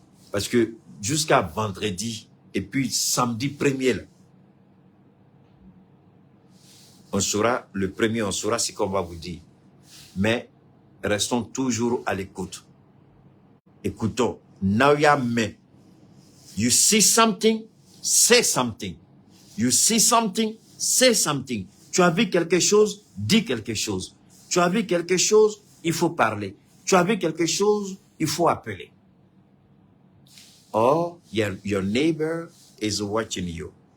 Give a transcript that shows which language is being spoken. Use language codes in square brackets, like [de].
[fr] Parce que jusqu'à vendredi, et puis samedi 1er, on saura, le 1er, on saura ce qu'on va vous dire. Mais restons toujours à l'écoute. Écoutons. [en] Now you see something, say something. You see something, say something. [fr] Tu as vu quelque chose, dis quelque chose. Tu as vu quelque chose, il faut parler. Tu as vu quelque chose, il faut appeler. [en] Or, your neighbor is watching you.